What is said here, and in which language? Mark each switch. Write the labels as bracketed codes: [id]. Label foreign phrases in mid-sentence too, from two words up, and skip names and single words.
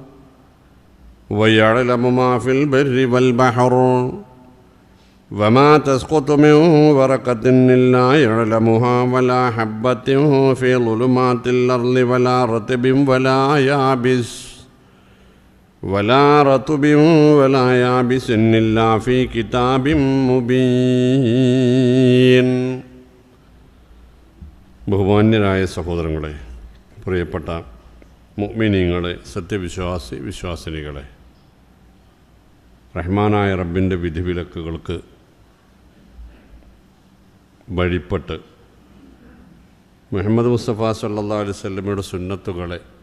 [ar] ويعلم ما في البر والبحر وما تسقط من ورقة إلا يعلمها ولا حبة في ظلمات الأرض ولا رطب ولا يابس إلا في كتاب مبين [ml] ബഹുമാന്യരായ സഹോദരങ്ങളെ, പ്രിയപ്പെട്ട മുഅ്മിനീങ്ങളെ, വിശ്വാസിനികളെ, റഹ്മാനായ റബ്ബിൻ്റെ വിധിവിലക്കുകൾക്ക് വഴിപ്പെട്ട് മുഹമ്മദ് മുസ്തഫ [ar] صلى الله عليه وسلم [ml] സുന്നത്തുകളെ